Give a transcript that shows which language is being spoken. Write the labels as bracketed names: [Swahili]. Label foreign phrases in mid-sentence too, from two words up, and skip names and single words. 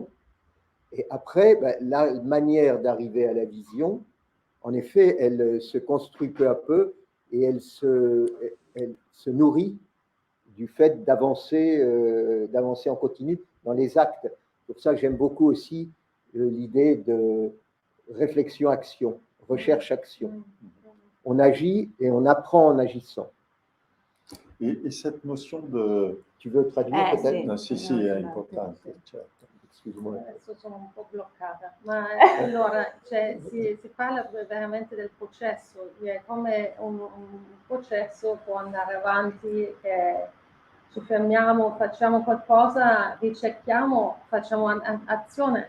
[French] Et après, la manière d'arriver à la vision, en effet, elle se construit peu à peu et elle se nourrit du fait d'avancer en continu dans les actes. C'est pour ça que j'aime beaucoup aussi l'idée de réflexion-action, recherche-action. On agit et on apprend en agissant. Et cette notion de... Tu veux traduire peut-être? [Italian] No, sì, è importante, certo. Adesso sono un po' bloccata, ma allora si parla veramente del processo, come un processo può andare avanti, ci fermiamo, facciamo qualcosa, ricerchiamo, facciamo azione,